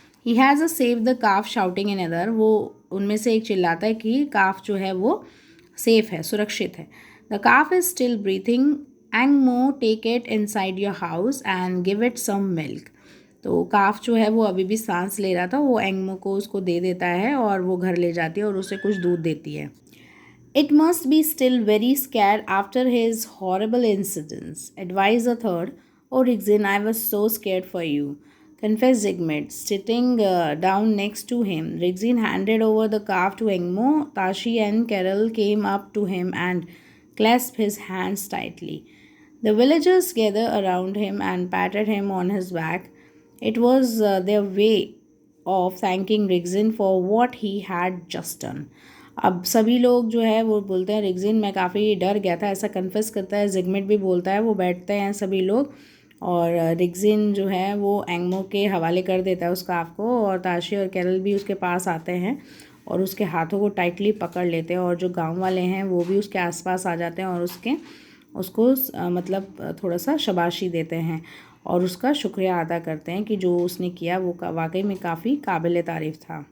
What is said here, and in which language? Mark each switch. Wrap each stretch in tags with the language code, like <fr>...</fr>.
<en>he has a save the calf shouting in other,</en> <hi>वो उनमें से एक चिल्लाता है कि काफ जो है वो सेफ़ है, सुरक्षित है।</hi> <en>The calf is still breathing, Angmo take it inside your house and give it some milk.</en> <hi>तो काफ जो है वो अभी भी सांस ले रहा था, वो एंगमो को उसको दे देता है और वो घर ले जाती है और उसे कुछ दूध देती है।</hi> <en>It must be still very scared after his horrible incidents, advised a third. Oh, Rigzin, I was so scared for you, confessed Zigmund, sitting down next to him. Rigzin handed over the calf to Engmo. Tashi and Carol came up to him and clasped his hands tightly. The villagers gathered around him and patted him on his back. It was their way of thanking Rigzin for what he had just done.</en> <hi>अब सभी लोग जो है वो बोलते हैं रिग्जिन मैं काफ़ी डर गया था, ऐसा कन्फेस करता है। जिगमिट भी बोलता है, वो बैठते हैं सभी लोग और रिग्जिन जो है वो एंगमो के हवाले कर देता है उस काफ को और ताशी और कैरल भी उसके पास आते हैं और उसके हाथों को टाइटली पकड़ लेते हैं और जो गांव वाले हैं वो भी उसके आसपास आ जाते हैं और उसको मतलब थोड़ा सा शाबाशी देते हैं और उसका शुक्रिया अदा करते हैं कि जो उसने किया वो वाकई में काफ़ी काबिल तारीफ़ था।</hi>